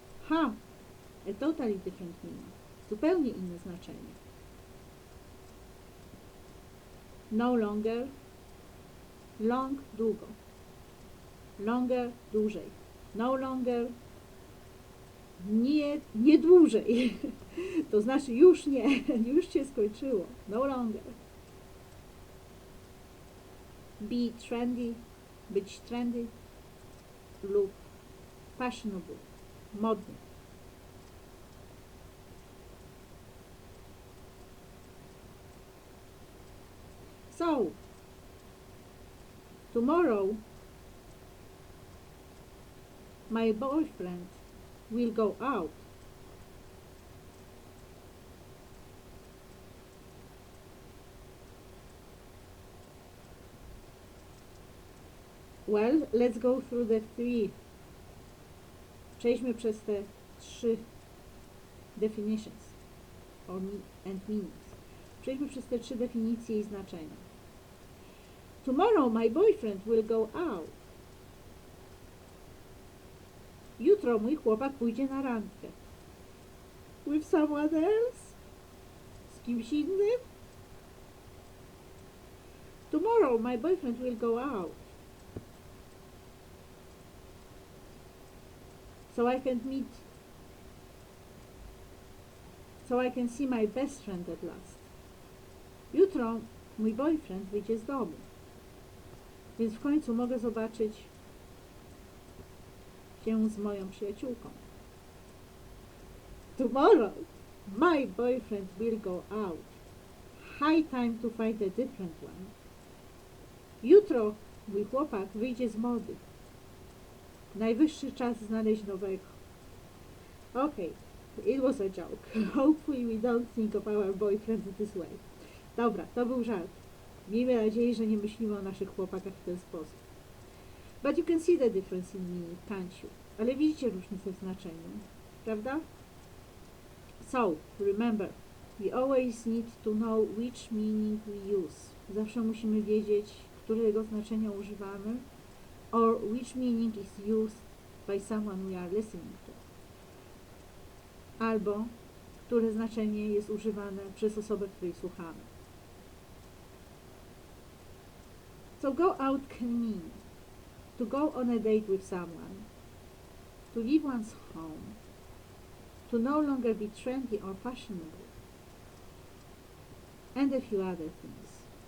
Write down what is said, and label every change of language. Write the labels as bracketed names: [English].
[English] A totally different meaning. [Polish] Zupełnie inne znaczenie. [English] No longer, long, długo. Longer, dłużej. No longer, [Polish] nie dłużej. To znaczy już nie, już się skończyło. [English] No longer. Be trendy, [Polish] być trendy lub [English] fashionable, modny. So, tomorrow my boyfriend will go out. Well, let's go through the three. [Polish] Przejdźmy przez te trzy [English] definitions and meanings. [Polish] Przejdźmy przez te trzy definicje i znaczenia. [English] Tomorrow my boyfriend will go out. [Polish] Jutro mój chłopak pójdzie na randkę. [English] With someone else? [Polish] Z kimś innym? [English] Tomorrow my boyfriend will go out. So I can see my best friend at last. [Polish] Jutro mój boyfriend wyjdzie z domu. Więc w końcu mogę zobaczyć się z moją przyjaciółką. [English] Tomorrow my boyfriend will go out. High time to find a different one. [Polish] Jutro mój chłopak wyjdzie z mody. Najwyższy czas znaleźć nowego. [English] Okay, it was a joke. Hopefully we don't think of our boyfriends this way. [Polish] Dobra, to był żart. Miejmy nadzieję, że nie myślimy o naszych chłopakach w ten sposób. [English] But you can see the difference in meaning, can't you? [Polish] Ale widzicie różnicę w znaczeniu, prawda? [English] So, remember, we always need to know which meaning we use. [Polish] Zawsze musimy wiedzieć, którego znaczenia używamy, [English] or which meaning is used by someone we are listening to. [Polish] Albo które znaczenie jest używane przez osobę, której słuchamy. [English] So go out can mean to go on a date with someone, to leave one's home, to no longer be trendy or fashionable, and a few other things.